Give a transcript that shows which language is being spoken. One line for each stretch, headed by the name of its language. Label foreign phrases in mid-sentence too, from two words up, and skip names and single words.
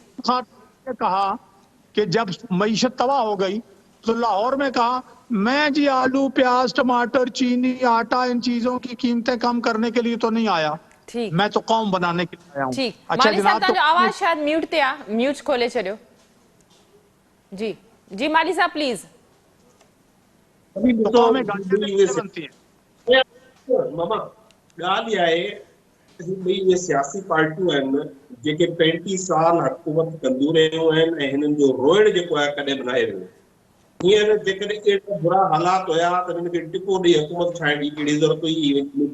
Urdu: نے کہا کہ جب معیشت تباہ ہو گئی تو لاہور میں کہا میں جی آلو، پیاز، ٹماٹر، چینی، آٹا، ان چیزوں کی قیمتیں کم کرنے کے لیے تو نہیں آیا، میں تو قوم بنانے کے لیے آیا ہوں. ٹھیک. اچھا مالی صاحب جناب،
Sindhi: جو آواز شاید میوٹ تے آ، میوٹ کھولے چلیو.
Urdu: جی جی مالی صاحب پلیز. قومیں بنتی ہیں.
Sindhi: ماما ॻाल्हि इहा आहे ॿई उहे सियासी पार्टियूं आहिनि जेके 35 साल हुकूमत कंदियूं रहियूं आहिनि ऐं हिननि जो रोइण जेको आहे कॾहिं बि न आहे वियो. हींअर जेकॾहिं अहिड़ा बुरा हालात हुया त हिननि खे टिको ॾेई हुकूमत ठाहिण जी कहिड़ी ज़रूरत हुई?